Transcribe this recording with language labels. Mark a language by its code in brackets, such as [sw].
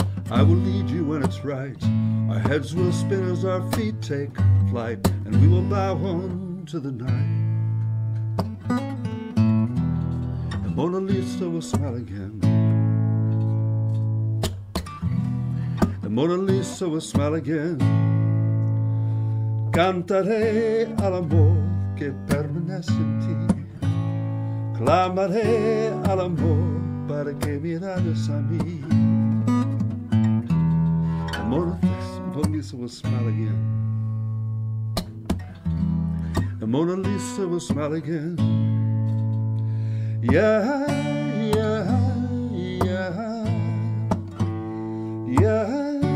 [en] I will lead you when it's right. Our heads will spin as our feet take flight, and we will bow on to the night. And Mona Lisa will smile again. And Mona Lisa will smile again. [es] Cantaré al amor que permanece en ti. Clamaré al amor para que miraras a mí. [en] And Mona Lisa will smile again. And Mona Lisa will smile again. Yeah, yeah, yeah, yeah.